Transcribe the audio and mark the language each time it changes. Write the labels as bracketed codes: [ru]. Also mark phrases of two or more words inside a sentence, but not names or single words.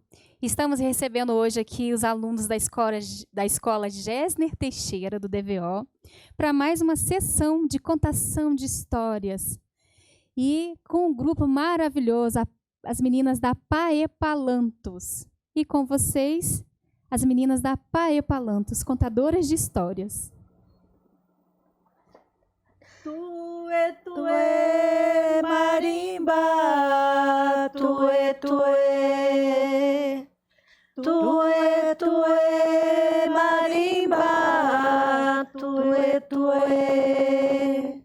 [pt] Estamos recebendo hoje aqui os alunos da escola Gessner Teixeira, do DVO, para mais uma sessão de contação de histórias. E com um grupo maravilhoso, as meninas da Paepalantos. E com vocês, as meninas da Paepalantos, contadoras de histórias. Tuê, tuê, marimba, tuê, tuê. Tuê, tuê, marimba, tuê, tuê.